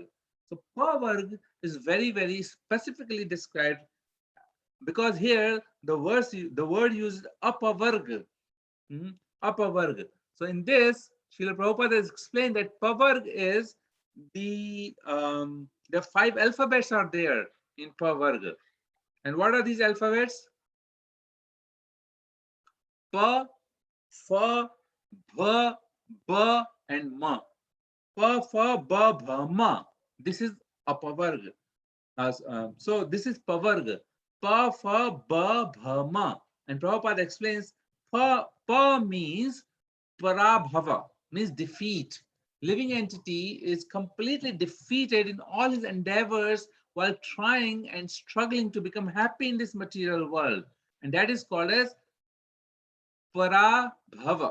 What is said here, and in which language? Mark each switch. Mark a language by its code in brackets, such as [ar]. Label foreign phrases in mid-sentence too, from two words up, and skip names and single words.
[en] So Pavarg is very, very specifically described because here the word used apavarga, apavarga. So in this, Srila Prabhupada has explained that pavarg is the 5 alphabets are there in pavarga. And what are these alphabets? Pa, fa, bha, ba, and ma. Pa, fa, ba, bha, ma. This is apavarga. So this is pavarga. Pa, fa, ba, bha, ma. And Prabhupada explains pa means parabhava, means defeat. Living entity is completely defeated in all his endeavors while trying and struggling to become happy in this material world. And that is called as parabhava.